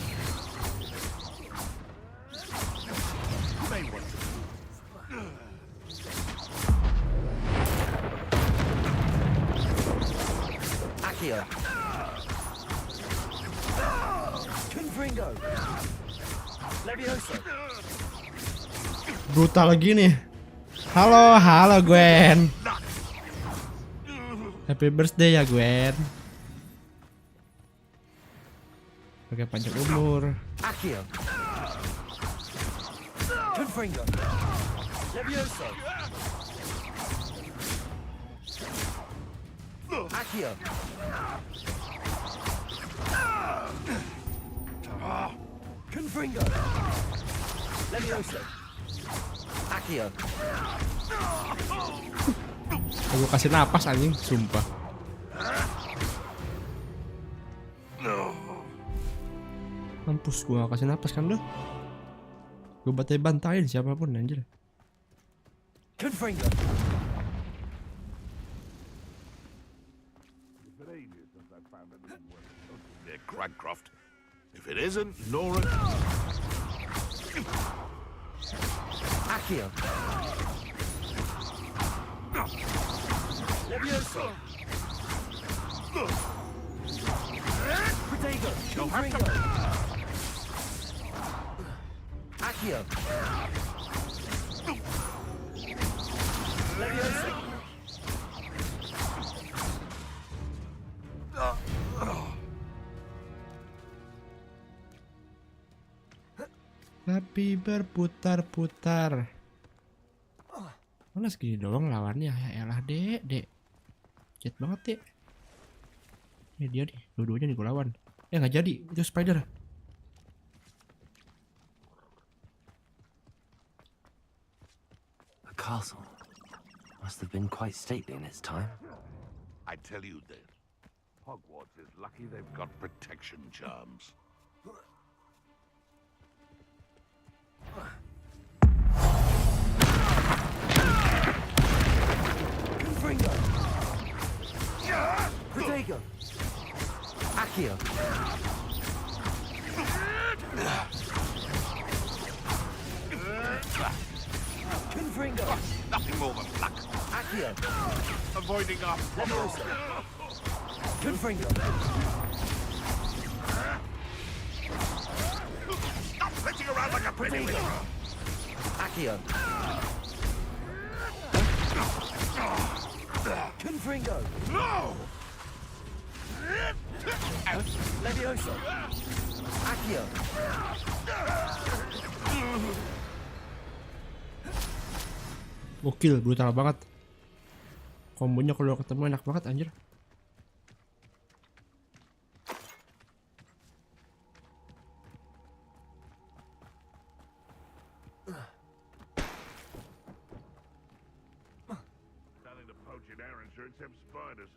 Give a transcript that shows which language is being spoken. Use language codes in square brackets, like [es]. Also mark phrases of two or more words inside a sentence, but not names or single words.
[en] You may want to. [id] Accio. Confringo. Levioso. Brutal gini. Halo Gwen. [en] Happy birthday [id] ya Gwen. Pakai panjang umur. Accio. Confringo. Levioso. Accio. Confringo. Levioso. Accio. Gue kasih napas anjing, sumpah. Mampus gue gak kasih napas kan lo. Gue bantai-bantain siapapun anjir. Confringo. Cragcroft. [en] If it isn't, Nora. [id] Accio. Levioso. Protego. Confringo. Accio. Levioso. Tapi berputar-putar. Mana segini doang lawannya? Ya elah dek. Jet banget dek. Ini dia nih, dua-duanya nih gue lawan. Nggak jadi, itu spider. [en] The castle must have been quite stately in its time. I tell you then, Hogwarts is lucky they've got protection charms. [id] Confringo. Protego. Accio. Confringo. [en] Nothing more than luck. [id] Accio. [en] Avoiding our [id] Levioso. Confringo. [en] Stop flitting around like a pretty [id] Protego. [en] wing. [id] Accio. Confringo. [en] No! [id] Levioso. Accio. Gokil, brutal banget. Kombonya kalau ketemu enak banget anjir. [en] Nothing to poach in Arrowshire except spiders.